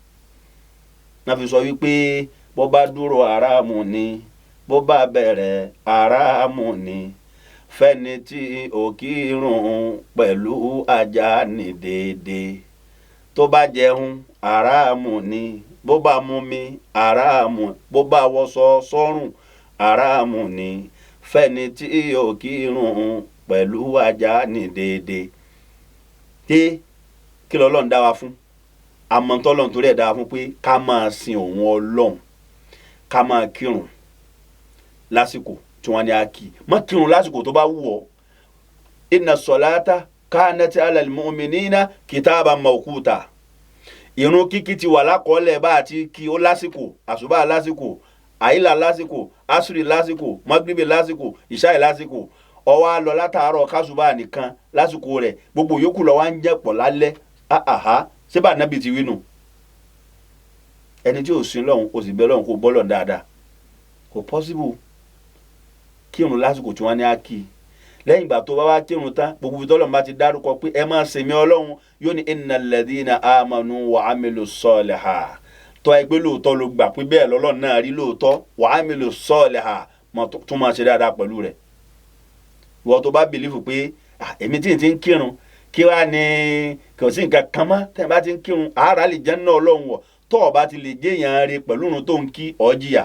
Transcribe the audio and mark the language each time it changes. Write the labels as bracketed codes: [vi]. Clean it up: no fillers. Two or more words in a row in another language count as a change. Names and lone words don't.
[yo] náà fi sọ wípé bó bá dúró aráàmù ni bó bá bẹ̀rẹ̀ aráàmù ni fẹ́ni tí ò kírun pẹ̀lú ajá ní déédéé tó bá jẹun aráàmù ni bó bá mumi aráàmù bó bá wọṣọ sọ́rùn aráàmù ni fẹ́ni tí ò kírun pẹ̀lú ajá ní déédéé. kí lọ́lọ́run dá wa fún àmọ́ tọ́lọ́run torí ẹ̀ dá wa fún pé ká máa sin òun ọlọ́run ká máa kírun lásìkò tí wọ́n ní a kí má kírun lásìkò tó bá wù ọ́. [ar] إن الصلاة كانت على المؤمنين كتابا موقوتا. [yo] Ìrun kíkí ti wà lákọọ́lẹ̀ bá àti kí ó lásìkò, àsùbá lásìkò, àìlà lásìkò, asiri lásìkò, magribi lásìkò, ìṣáì lásìkò. Ó wá lọ látàárọ̀ kásùbá nìkan lásìkò rẹ̀, gbogbo yòókù ló wá ń jẹ́pọ̀ lálẹ́. Ṣé bá nábì ti wí nù? Ẹni tí ò sin lọ́hùn kò sì bẹ lọ́hùn kò bọ́ lọ́hùn dáadáa, kò possible. Kírun lásìkò tí wọ́n ní á kí. Lẹ́yìn ìgbà tó bá wá kírun tán, gbogbo ìtọ́lọ́run bá ti dárúkọ pé ẹ máa sèmi Ọlọ́run, yóò ní [ar] إن الذين آمنوا وعملوا الصالحات. [yo] Tọ́ ẹgbẹ́ lóòótọ́ ló gbà pé bẹ́ẹ̀ lọ́lọ́run náà rí lóòótọ́, [ar] وعملوا الصالحات [yo] tún máa ṣe dáadáa pẹ̀lú rẹ̀. Ìwọ tó bá bìlífù pé èmi tí ń kírun kí wá ní kò sí nǹkan kan mọ́ tẹ́ ẹ bá ti ń kírun àárá lè jẹ́ náà Ọlọ́run wọ̀, tó o bá ti lè jéèyàn rẹ pẹ̀lú ìrun tó ń kí ó jìyà.